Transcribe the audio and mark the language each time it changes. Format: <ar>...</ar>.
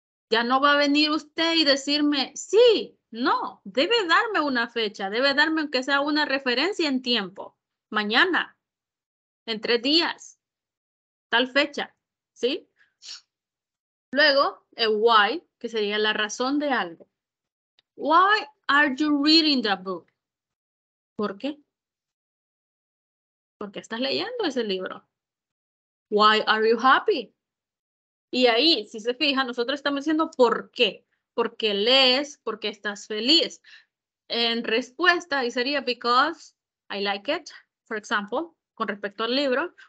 <es>Ya no va a venir usted y decirme, sí, no, debe darme una fecha, debe darme aunque sea una referencia en tiempo. Mañana, en 3 días, tal fecha, ¿sí? Luego, el why, que sería la razón de algo.</es> <en>Why are you reading the book?</en> <es>¿Por qué? ¿Por qué estás leyendo ese libro?</es> <en>Why are you happy?</en> <es>Y ahí, si se fijan, nosotros estamos diciendo ¿por qué? Porque lees, porque estás feliz. En respuesta, ahí sería</es> <en>because I like it, for example,</en> <es>con respecto al libro.</es>